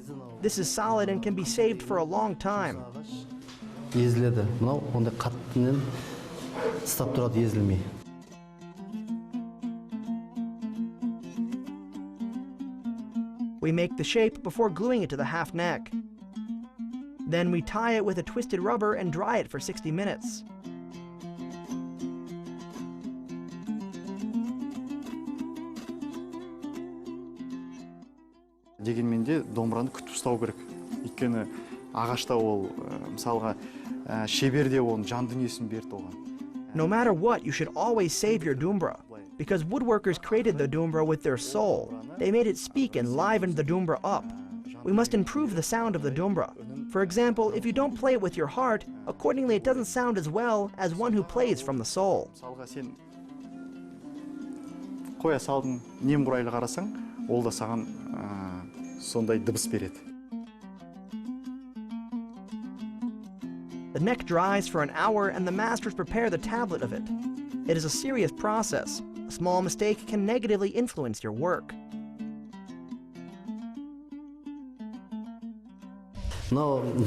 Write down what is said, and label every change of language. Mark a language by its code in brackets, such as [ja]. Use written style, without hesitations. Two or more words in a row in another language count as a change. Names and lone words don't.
[en] This is solid and can be saved for a long time. We make the shape before gluing it to the half neck. Then we tie it with a twisted rubber and dry it for 60 minutes. [kk] Дегенмен де домбыраны күтіп ұстау керек. Өйткені ағашта ол мысалға шеберде оның жан дүниесін берді оған. [en] No matter what, you should always save your dombra, because woodworkers created the dombra with their soul. They made it speak and livened the dombra up. We must improve the sound of the dombra. For example, if you don't play it with your heart, accordingly it doesn't sound as well as one who plays from the soul. [kk] Мысалға сен қоя салдың, немқұрайлы қарасаң, ол да саған сондай дыбыс береді. [en] The neck dries for an hour and the masters prepare the tablet of it. It is a serious process. A small mistake can negatively influence your work. Now